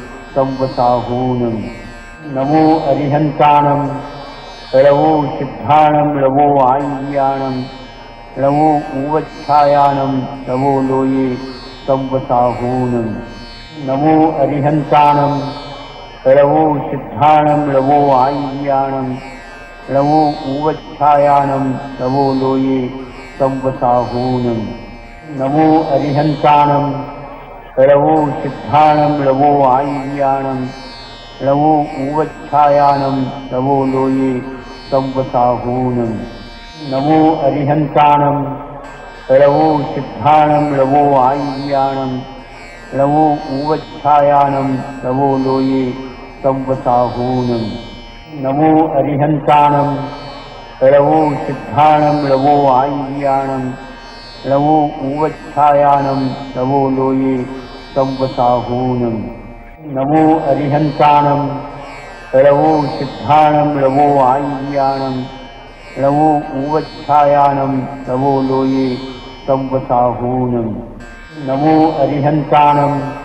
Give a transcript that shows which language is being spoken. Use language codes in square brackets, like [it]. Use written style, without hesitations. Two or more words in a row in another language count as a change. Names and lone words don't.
[pra] संवसाहूनम् नमो अरिहन्ताणं रवो सिद्धाणं रवो आय्याणं रवो उवच्छायाणं रवो लोये संवसाहूनम् नमो अरिहन्ताणं रवो सिद्धाणं रवो आय्याणं रवो उवच्छायाणं रवो लोये संवसाहूनम् नमो अरिहन्ताणं रवो सिद्धाणं रवो आय्याणं रवो उवच्छायाणं रवो लोये संवसाहूनम् नमो अरिहन्ताणं रवो सिद्धाणं रवो आय्याणं लवो ऊवच्छायानं लवो लोये संवसाहूनं नमो अरिहन्तानं लवो सिद्धानं लवो आय्यानं लवो ऊवच्छायानं लवो लोये संवसाहूनं नमो अरिहन्तानं लवो सिद्धानं लवो आय्यानं लवो ऊवच्छायानं लवो लोये संवसाहूनं नमो अरिहन्तानं